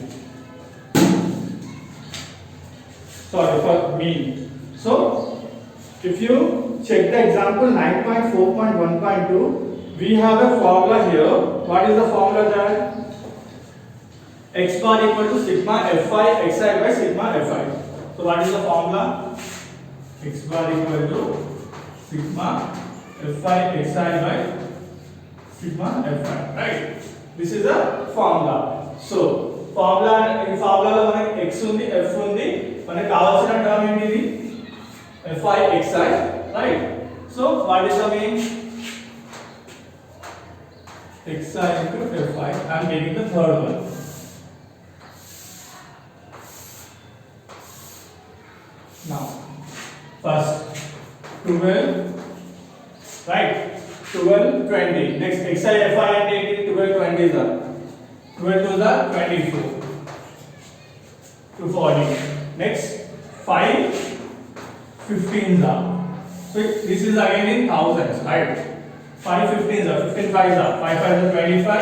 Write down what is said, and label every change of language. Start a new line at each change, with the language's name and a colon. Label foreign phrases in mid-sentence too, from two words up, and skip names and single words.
English: Sorry, for mean. So if you check the example 9.4.1.2, we have a formula here. What is the formula there? X bar equal to sigma fi xi by sigma fi. So what is the formula? X bar equal to sigma fi xi by sigma fi. Right? This is the formula. So formula in formula
Telugu: లో మనకి x ఉంది f ఉంది, మనకి కావలసిన term ఏంటి fi xi.
English: Right? So what is the mean? xi into fi. I am taking the third one. Now, first 12, right? 12, 20. Next, xi fi and 12, 20 is 12 to the 24 to 40. Next, 5, 15 is so this is again in thousands, right? 5, 15 is 15, 5 is 5, 5 is 25.